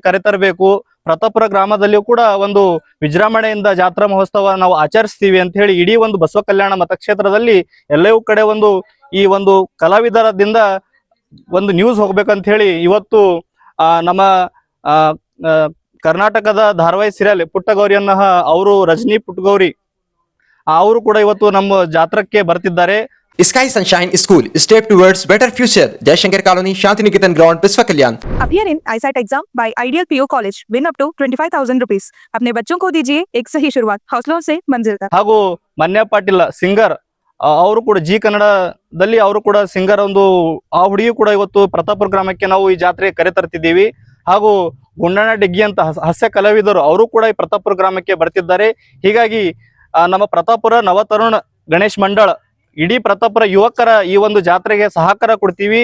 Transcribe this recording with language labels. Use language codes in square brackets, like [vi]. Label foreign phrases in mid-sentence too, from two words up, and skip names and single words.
[kn] ಕರೆತರಬೇಕು, ಪ್ರತಾಪುರ ಗ್ರಾಮದಲ್ಲಿಯೂ ಕೂಡ ಒಂದು ವಿಜೃಂಭಣೆಯಿಂದ ಜಾತ್ರಾ ಮಹೋತ್ಸವ ನಾವು ಆಚರಿಸ್ತೀವಿ ಅಂತ ಹೇಳಿ ಇಡೀ ಒಂದು ಬಸವ ಕಲ್ಯಾಣ ಮತಕ್ಷೇತ್ರದಲ್ಲಿ ಎಲ್ಲವೂ ಕಡೆ ಒಂದು ಈ ಒಂದು ಕಲಾವಿದರದಿಂದ ಒಂದು ನ್ಯೂಸ್ ಹೋಗ್ಬೇಕಂತ ಹೇಳಿ ಇವತ್ತು ನಮ್ಮ ಕರ್ನಾಟಕದ ಧಾರಾವಾಹಿ ಸೀರಿಯಲ್ ಪುಟ್ಟಗೌರಿಯನ್ನ ಅವರು ರಜನಿ ಪುಟ್ಟಗೌರಿ ಅವರು ಕೂಡ ಇವತ್ತು ನಮ್ಮ ಜಾತ್ರಕ್ಕೆ ಬರ್ತಿದ್ದಾರೆ. [en] Sky Sunshine School, step towards better future. Jaishankar Colony, Shantiniketan Ground, Biswa Kalyan. Appear in ISAT exam by Ideal PO College. Win up to 25,000 rupees. [hi] अपने बच्चों को दीजिए एक सही शुरुआत. हौसलों से मंजिल तक. [kn] ಹಾಗೂ ಮನ್ಯ ಪಾಟೀಲ್ ಸಿಂಗರ್ ಅವರು ಕೂಡ ಜಿ ಕನ್ನಡದಲ್ಲಿ ಅವರು ಕೂಡ ಸಿಂಗರ್ ಒಂದು ಆ ಹುಡುಗಿ ಕೂಡ ಇವತ್ತು ಪ್ರತಾಪುರ ಗ್ರಾಮಕ್ಕೆ ನಾವು ಈ ಜಾತ್ರೆ ಕರೆ ತರ್ತಿದ್ದೀವಿ. ಹಾಗೂ ಗುಂಡಣ್ಣ ಡಿಗ್ಗಿ ಅಂತ ಹಾಸ್ಯ ಕಲಾವಿದರು ಅವರು ಕೂಡ ಈ ಪ್ರತಾಪುರ ಗ್ರಾಮಕ್ಕೆ ಬರ್ತಿದ್ದಾರೆ. ಹೀಗಾಗಿ ನಮ್ಮ ಪ್ರತಾಪುರ ನವತರುಣ ಗಣೇಶ್ ಮಂಡಳ ಇಡೀ ಪ್ರತಾಪುರ ಯುವಕರ ಈ ಒಂದು ಜಾತ್ರೆಗೆ ಸಹಕಾರ ಕೊಡ್ತೀವಿ.